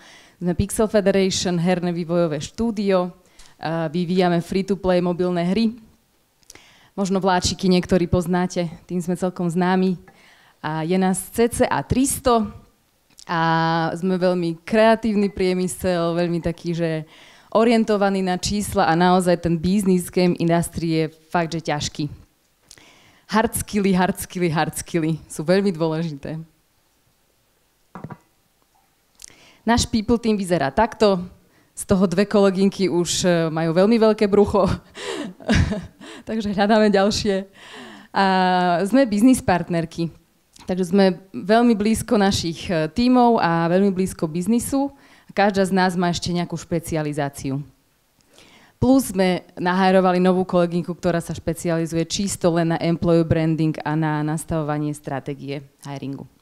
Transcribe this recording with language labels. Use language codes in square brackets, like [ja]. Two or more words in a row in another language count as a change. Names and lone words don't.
[sk] Sme Pixel Federation, herné vývojové štúdio, vyvíjame free-to-play mobilné hry. Možno vláčiky niektorí poznáte, tým sme celkom známi. A je nás cca 300 a sme veľmi kreatívny priemysel, veľmi taký, že orientovaný na čísla a naozaj ten [en] business game industry [sk] je fakt, že ťažký. Hard skilly sú veľmi dôležité. Náš [en] people team [sk] vyzerá takto. Z toho dve kolegynky už majú veľmi veľké brucho. Takže hľadáme ďalšie. A sme business partnerky. Takže sme veľmi blízko našich tímov a veľmi blízko biznisu. Každá z nás má ešte nejakú špecializáciu. Plus sme nahajrovali novú kolegynku, ktorá sa špecializuje čisto len na [en] employer branding [sk] a na nastavovanie stratégie hiringu.